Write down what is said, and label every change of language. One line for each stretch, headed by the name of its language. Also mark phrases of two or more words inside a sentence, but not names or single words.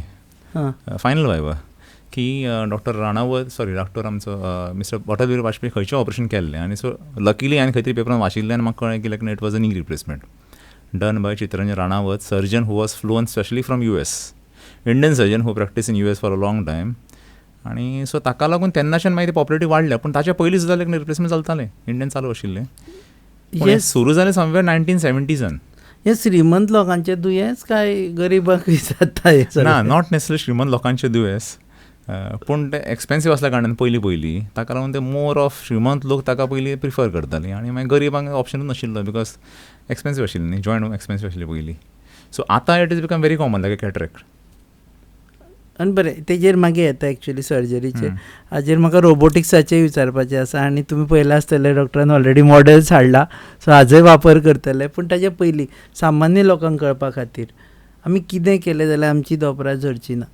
English: final viva
Konkani: की डॉक्टर आमचो मिस्टर अटल बिहारी वाजपेयी खंयचें ऑपरेशन केल्लें. आनी सो लकीली हांवें खंय तरी पेपरान वाचिल्लें आनी म्हाका कळ्ळें की
English: it was a knee replacement done by Chitranjan Ranawat, surgeon who was fluent specially from US, Indian surgeon who practice in US for a long time.
Konkani: आनी सो ताका लागून तेन्नाच्यान मागीर ती पॉप्युलरिटी वाडल्या. पूण ताच्या पयलीं सुद्दां एक रिप्लेसमेंट चलतालें, इंडियन चालू आशिल्लें. हें सुरू जालें समवेर 1970s. हें श्रीमंत लोकांचें दुयेंस काय गरिबांकूय जाता? ना,
English: not necessary
Konkani: श्रीमंत लोकांचें दुयेंस, पूण तें एक्सपेन्सीव आसल्या कारणान पयलीं ताका लागून ते
English: more of
Konkani: श्रीमंत लोक ताका पयलीं प्रिफर करतालीं आनी मागीर गरिबांक ऑप्शनूच नाशिल्लो
English: because expensive
Konkani: आशिल्लें न्ही, जॉयंट एक्सपेन्सीव आशिल्लें पयलीं.
English: सो आतां it is become very common like cataract.
Konkani: आनी बरें, तेजेर मागीर येता एक्चुली सर्जरीचेर. हाजेर म्हाका रोबोटिक्साचें विचारपाचें आसा. आनी तुमी पळयलां आसतलें डॉक्टरान
English: already models
Konkani: हाडला, सो हाजोय वापर करतले. पूण ताचे पयलीं सामान्य लोकांक कळपा खातीर आमी कितें केलें जाल्यार आमची धोपरां झडची ना?